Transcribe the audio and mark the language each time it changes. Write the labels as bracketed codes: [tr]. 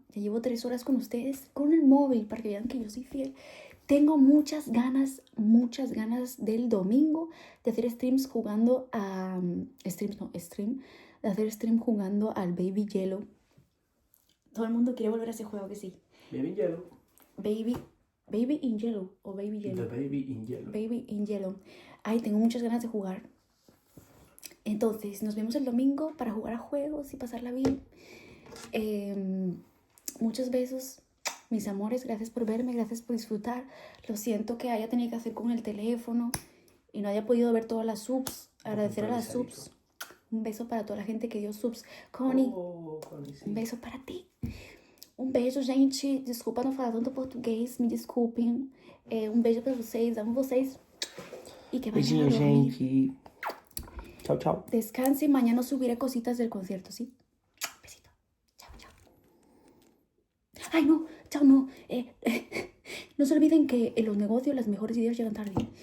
[es] Ya llevo 3 horas con ustedes con el móvil para que vean que yo soy fiel. Tengo muchas ganas del domingo de hacer streams jugando a... de hacer stream jugando al Baby Yellow. Todo el mundo quiere volver a ese juego, que sí. Baby Yellow. Baby in Yellow o Baby Yellow. The Baby in Yellow. Baby in Yellow. Ay, tengo muchas ganas de jugar. Entonces, nos vemos el domingo para jugar a juegos y pasarla bien. Muchos besos, mis amores. Gracias por verme, gracias por disfrutar. Lo siento que haya tenido que hacer con el teléfono y no haya podido ver todas las subs. Agradecer a las subs. Un beso para toda la gente que dio subs. Connie, Connie, sí. [pt] um beijo para ti. Um beijo, gente. Desculpa não falar tanto português, me desculpem. Beijo para vocês, amo vocês. [es] E que vayan [pt] Beijinho, [es] a dormir. [pt] gente. Chao, chao. [es] Descansen, mañana subiré cositas del concierto, ¿sí? Besito. Chao, chao. Ay, no, chao, no. No se olviden que en los negocios las mejores ideas llegan tarde.